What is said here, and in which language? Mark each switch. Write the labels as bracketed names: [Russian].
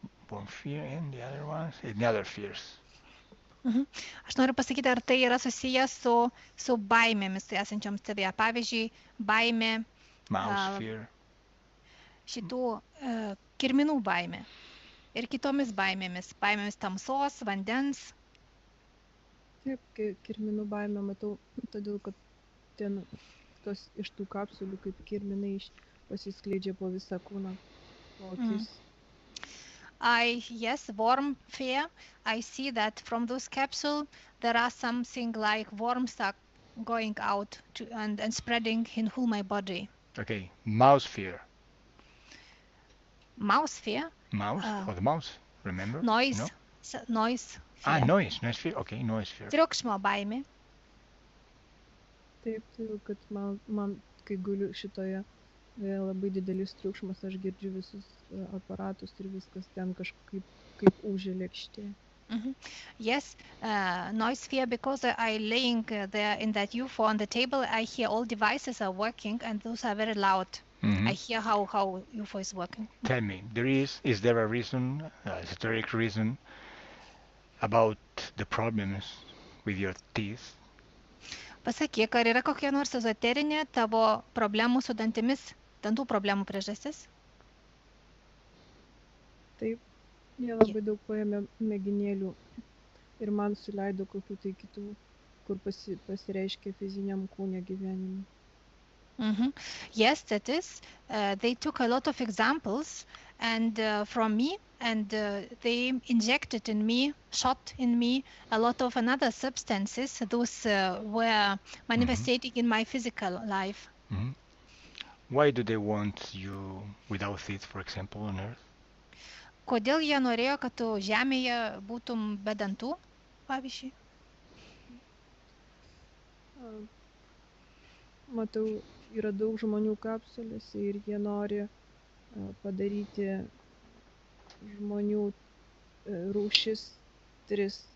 [English] Warm fear and the other ones, and the other fears. [Lithuanian] Aš noriu pasakyti, ar tai yra susijęs su baimėmis esančioms tavyje. Pavyzdžiui, baimė [English] Mouse fear. [Lithuanian] šitų kirminų baimė. Ir kitomis baimėmis. Baimėmis tamsos, vandens. Taip, kirminų baimę matau, todėl kad ten tos iš tų kapsulių kaip kirminai pasiskleidžia po visą kūną, po akis. [English] Yes, warm fear. I see that from those capsules there are something like worms are going out and spreading in whole my body. Okay, mouse fear. Mouse fear? Mouse or the mouse, remember? Noise. No? Noise fear. Noise fear. Okay, noise fear. [Lithuanian] Triukšmo baimė. Taip, kad man kai guliu šitoje labai didelis triukšmas, aš girdžiu visus aparatus ir viskas ten kažkaip kaip ūžia lėkštė. [English] Yes, noise fear, because I laying there in that UFO on the table, I hear all devices are working and those are very loud. I hear how UFO is working. Tell me, is there a reason, esoteric reason about the problems with your teeth? [Lithuanian] Pasakyk, ar yra kokia nors ezoterinė tavo problemų su dantimis, dantų problemų priežastis? Taip, jie labai daug paėmė mėginėlių ir man suleido kokių tai kitų, kur pasireiškia fiziniam kūne gyvenime. [English] Yes, that is. They took a lot of examples and from me, and they injected in me, shot in me a lot of another substances. Those were manifesting in my physical life. Why do they want you without teeth, for example, on Earth? [Lithuanian] Kodėl jie norėjo, kad tu žemėje būtum be dantų, pavyzdžiui? Matau, yra daug žmonių kapsulėse ir jie nori padaryti žmonių rūšis 3.